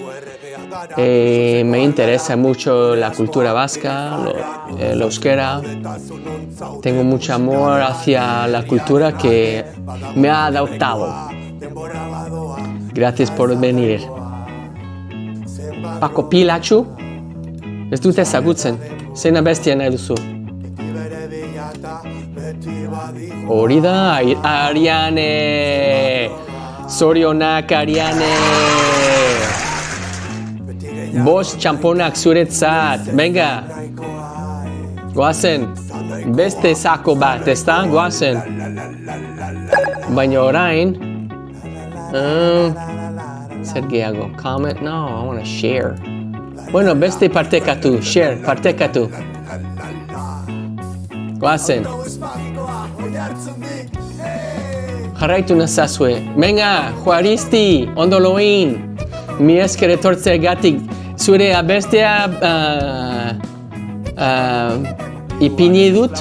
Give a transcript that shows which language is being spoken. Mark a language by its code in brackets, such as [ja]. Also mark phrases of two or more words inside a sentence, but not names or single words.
[es] Me interesa mucho la cultura vasca, la euskera. Tengo mucho amor hacia la cultura que me ha adoptado. Gracias por venir. [eu] Paco Pilatxu, ez dut ezagutzen, zein abestia nahi duzu. Hori da, Ariane! Zorionak, Ariane! Bost txamponak zuretzat, venga! Goazen, beste zako bat, ezta? Goazen! Baina orain... Zer gehiago? [fr] Comment? [en] No, I want to share. [eu] Bueno, beste partekatu, share, partekatu. Goazen. Jarraitu nazazue. Venga, Juaristi, ondo loin. Mi esker etortzeagatik zure abestea ipini dut.